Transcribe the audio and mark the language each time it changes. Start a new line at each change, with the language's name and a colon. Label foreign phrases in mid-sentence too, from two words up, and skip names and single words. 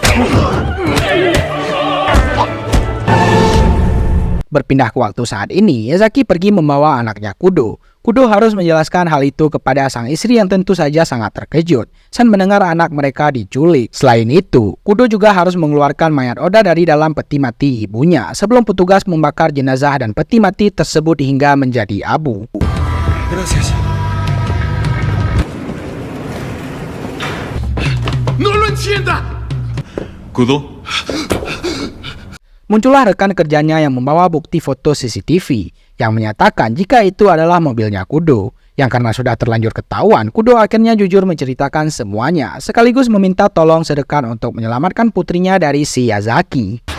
Indonesian: Berpindah ke waktu saat ini, Yazaki pergi membawa anaknya Kudo. Kudo harus menjelaskan hal itu kepada sang istri yang tentu saja sangat terkejut saat mendengar anak mereka diculik. Selain itu, Kudo juga harus mengeluarkan mayat Oda dari dalam peti mati ibunya sebelum petugas membakar jenazah dan peti mati tersebut hingga menjadi abu.
Spanish: Gracias. ¡No lo encienda! ¿Kudo?
Indonesian: Muncullah rekan kerjanya yang membawa bukti foto CCTV yang menyatakan jika itu adalah mobilnya Kudo. Yang karena sudah terlanjur ketahuan, Kudo akhirnya jujur menceritakan semuanya, sekaligus meminta tolong sedekat untuk menyelamatkan putrinya dari si Yazaki.